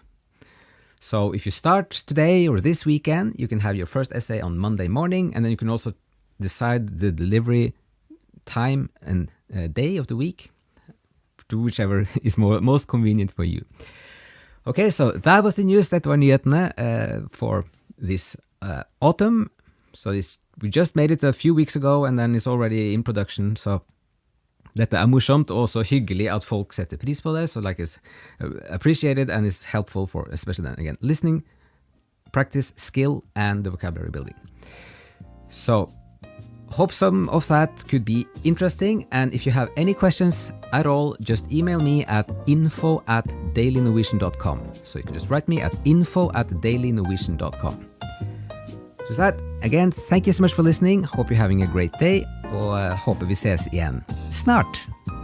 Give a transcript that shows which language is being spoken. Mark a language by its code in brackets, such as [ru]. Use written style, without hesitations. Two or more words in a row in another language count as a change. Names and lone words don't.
[en] So if you start today or this weekend, you can have your first essay on Monday morning, and then you can also decide the delivery time and day of the week, to whichever is most convenient for you. Okay, so that was the news. That [no] var nyhetene [en] for this autumn. So we just made it a few weeks ago, and then it's already in production. [no] So dette morsomt og også hyggelig at folk setter pris på det. [en] So like it's appreciated and it's helpful for, especially then again, listening, practice, skill, and the vocabulary building. So hope some of that could be interesting. And if you have any questions at all, just email me at info@dailynorwegian.com. So you can just write me at info@dailynorwegian.com. So that, again, thank you so much for listening. Hope you're having a great day, [no] og håper vi ses igjen snart.